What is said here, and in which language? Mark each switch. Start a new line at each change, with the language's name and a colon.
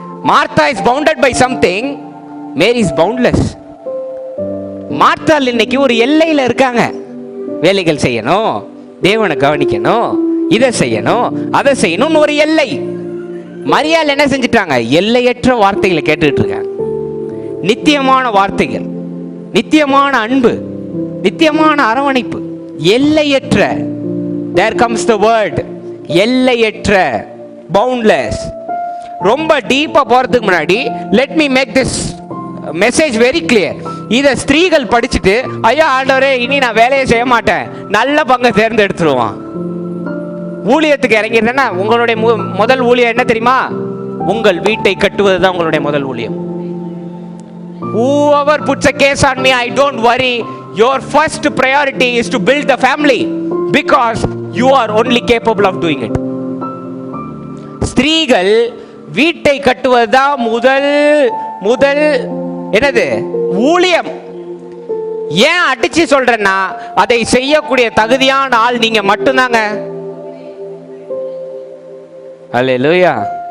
English: Martha is bounded by something, Mary is boundless.
Tamil: மார்த்தாள் இன்னைக்கு ஒரு எல்லையில இருக்காங்க. வேலைகள் செய்யணும், தேவனை கவனிக்கணும், இதை செய்யணும், அதை செய்யணும், ஒரு எல்லை. மரியாள் என்ன செஞ்சிட்டாங்க? எல்லையற்ற வார்த்தைகளை கேட்டுட்டு இருக்காங்க. நித்தியமான வார்த்தைகள், நித்தியமான அன்பு, நித்தியமான அரவணைப்பு, எல்லையற்ற.
English: There comes the word, எல்லையற்ற, boundless.
Tamil: ரொம்ப டீப்பா போறதுக்கு முன்னாடி
English: let me make this message very clear.
Tamil: இத ஸ்திரீகள் படிச்சுட்டு, ஐயா ஆண்டவரே இனி நான் வேலையை செய்ய மாட்டேன், நல்ல பங்கை தேர்ந்தெடுத்துருவான், ஊழியத்துக்கு இறங்கிடுறேன்னா, உங்களுடைய முதல் ஊழியம் என்ன தெரியுமா? உங்கள் வீட்டை கட்டுவதுதான் உங்களுடைய முதல் ஊழியம்.
English: Whoever puts a case on me, I don't worry. Your first priority is to build the family because you are only capable of doing it.
Tamil: ஸ்திரீகள் வீட்டை கட்டுவதுதான் முதல் என்னது? ஊழியம். ஏன் அடிச்சு சொல்றேன்னா, அதை செய்யக்கூடிய தகுதியான ஆள் நீங்க மட்டும்தாங்க. அல்லேலூயா.